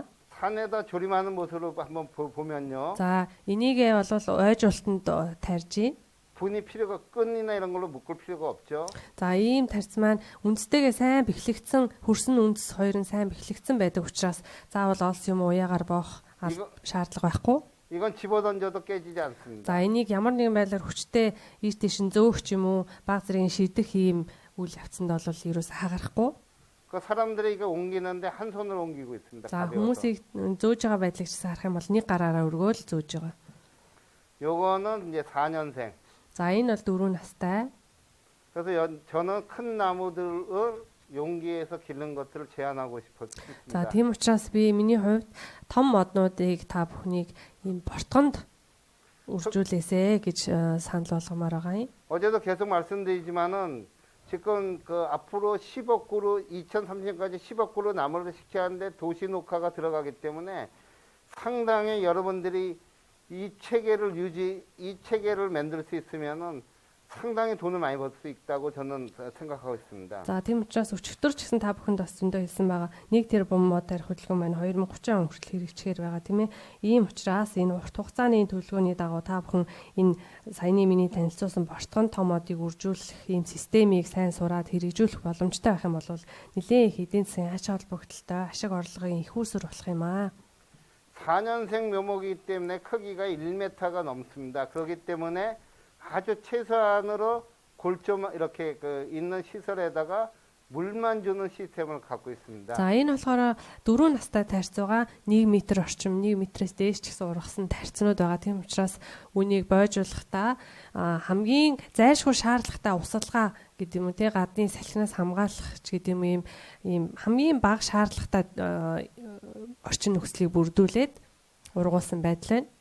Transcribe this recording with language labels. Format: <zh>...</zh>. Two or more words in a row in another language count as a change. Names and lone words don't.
<ko>산에다 조림하는 모습으로 한번 보면요.</ko> <mn>За энийгээ бол ойжуултанд тарьж</mn> <ko>분이 필요가 끈이나 이런 걸로 묶을 필요가 없죠.</ko> <mn>За ийм тарц маань үндстэйгээ сайн бэхлэгдсэн хөрсөн үндэс хоёр нь сайн бэхлэгдсэн байдаг учраас заавал олс юм уяагаар боох шаардлага байхгүй.</mn> <ko>이건 집어 던져도 깨지지 않습니다.</ko> <mn>За энийг ямар нэгэн байдлаар хүчтэй ийш тийш нь зөөх ч юм уу баг зэргийн шидэх ийм үйл явцанд бол ерөөс хагарахгүй.</mn> <ko>그 사람들이 이거 옮기는데 한 손으로 옮기고 있습니다.</ko> <mn>За</mn> <ko>가벼워서.</ko> <mn>хүмүүсийг зөөж байгаа байдлыг ч харах юм бол нэг гараараа өргөөл зөөж байгаа.</mn> <ko>요거는 이제 4년생.</ko> <mn>За энэ бол 4 настай.</mn> <ko>그래서 저는 큰 나무들을 용기에서 기른 것들을 제안하고 싶었습니다.</ko> <mn>За тийм учраас би миний хувьд том моднуудыг та бүхнийг ийм бортгонд үржүүлээсэ гэж санал болгомоор байгаа юм.</mn> <ko>어제도 계속 말씀드리지만은 지금 그 앞으로 10억 그루 2030년까지 10억 그루 나무를 식재하는데 도시 녹화가 들어가기 때문에 상당히 여러분들이 이 체계를 만들 수 있으면은 상당히 돈을 많이 벌 수 있다고 저는 생각하고 있습니다.</ko> <mn>За тийм учраас өчигдөр ч гэсэн та бүхэнд бас зөндөө хэлсэн байгаа. 1 тэрбум мод тарих хөдөлгөөн маань 2030 он хүртэл хэрэгжихээр байгаа тийм ээ. Ийм учраас энэ урт хугацааны төлөвлөгөөний дагуу та бүхэн энэ саяны миний танилцуулсан бортгон том модыг үржүүлэх ийм системийг сайн сураад хэрэгжүүлэх боломжтой байх юм бол нэлээд их эдийн засгийн ач холбогдолтой ашиг орлогын их үүсвэр болох юм аа.</mn> <ko>4년생 묘목이기 때문에 크기가 1m가 넘습니다. 그렇기 때문에 아주 최소한으로 골조만 이렇게 있는 시설에다가 물만 주는 시스템을 갖고 있습니다.</ko> <mn>За энэ болохоор 4 настай тарьцууга 1 м орчим 1 м-ээс дээш ч гэсэн ургасан тарьцнууд байгаа. Тийм учраас үнийг бойжуулахдаа хамгийн зайлшгүй шаардлагатай усалгаа гэдэг юм уу те гадны салхинаас хамгаалах ч гэдэг юм ийм хамгийн бага шаардлагатай орчин нөхцөлийг бүрдүүлээд ургуулсан байдал байна.</mn>